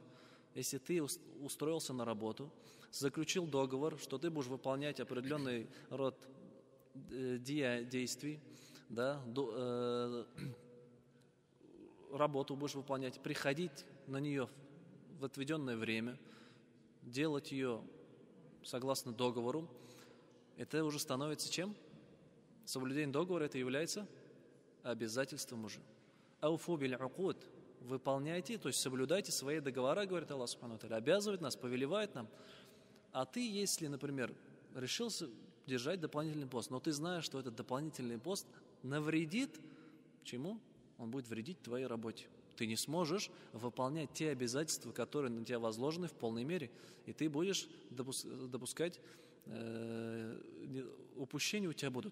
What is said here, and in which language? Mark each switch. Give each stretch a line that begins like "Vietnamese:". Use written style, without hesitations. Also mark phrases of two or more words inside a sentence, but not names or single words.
Russian: Если ты устроился на работу, заключил договор, что ты будешь выполнять определенный род действий, да, работу будешь выполнять, приходить на нее в отведенное время, делать ее согласно договору, это уже становится чем? Соблюдение договора это является обязательством уже.
Arabic: أوفوا بالعقود.
Russian: Выполняйте, то есть соблюдайте свои договора, говорит Аллах
Arabic: سبحانه وتعالى,
Russian: обязывает нас, повелевает нам. А ты, если, например, решился держать дополнительный пост, но ты знаешь, что этот дополнительный пост навредит чему? Он будет вредить твоей работе. Ты не сможешь выполнять те обязательства, которые на тебя возложены в полной мере, и ты будешь допускать упущения у тебя будут.